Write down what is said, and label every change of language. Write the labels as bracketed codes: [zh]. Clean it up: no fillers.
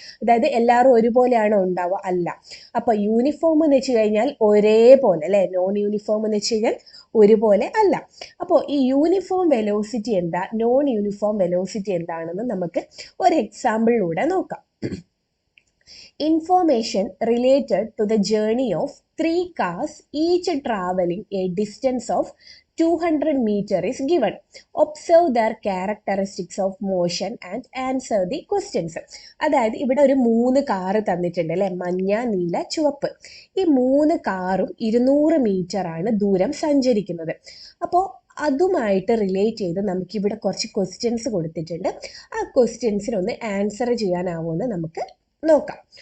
[ml] അതായത് എല്ലാവരും ഒരുപോലെയാണോ ഉണ്ടാവുക, അല്ല. അപ്പോൾ യൂണിഫോം എന്ന് വെച്ച് കഴിഞ്ഞാൽ ഒരേപോലെ അല്ലേ, നോൺ യൂണിഫോം എന്ന് വെച്ച് കഴിഞ്ഞാൽ ഒരുപോലെ അല്ല. അപ്പോൾ ഈ യൂണിഫോം വെലോസിറ്റി എന്താ, നോൺ യൂണിഫോം വെലോസിറ്റി എന്താണെന്ന് നമുക്ക് ഒരു എക്സാമ്പിളിലൂടെ നോക്കാം. [en] Information related to the journey of 3 cars each traveling a distance of 200 meters is given. Observe their characteristics of motion and answer the questions. [ml] അതായത് ഇവിടെ ഒരു 3 കാറ് തന്നിട്ടുണ്ട് അല്ലേ, മഞ്ഞ, നീല, ചുവപ്പ്. ഈ 3 കാറും 200 മീറ്റർ ആണ് ദൂരം സഞ്ചരിക്കുന്നത്. അപ്പോൾ അതുമായിട്ട് റിലേറ്റ് ചെയ്ത് നമുക്കിവിടെ കുറച്ച് ക്വസ്റ്റ്യൻസ് കൊടുത്തിട്ടുണ്ട്. ആ ക്വസ്റ്റ്യൻസിനൊന്ന് ആൻസർ ചെയ്യാനാവുമെന്ന് നമുക്ക് നോക്കാം.